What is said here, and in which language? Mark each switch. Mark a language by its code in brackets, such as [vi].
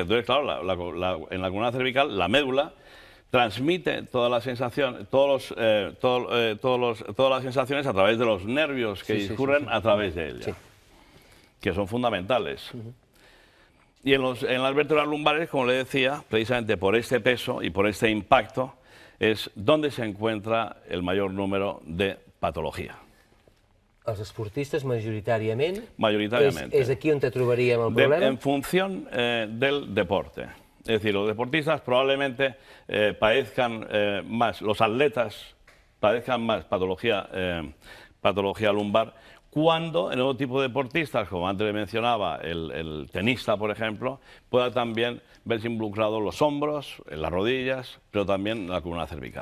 [es] Entonces, claro, en la columna cervical, la médula transmite todas las sensaciones, todas las sensaciones a través de los nervios que discurren a través de ella, que son fundamentales. Y en las vértebras lumbares, como le decía, precisamente por este peso y por este impacto, es donde se encuentra el mayor número de patología. [ca] Els esportistes, majoritàriament, [es] Mayoritariamente. [ca] és aquí on te trobaríem el problema? [es] En función del deporte. Es decir, los deportistas probablemente padezcan más, los atletas padezcan más patología lumbar, cuando en otro tipo de deportistas, como antes le mencionaba, el tenista, por ejemplo, pueda también verse involucrados los hombros, en las rodillas, pero también la columna cervical.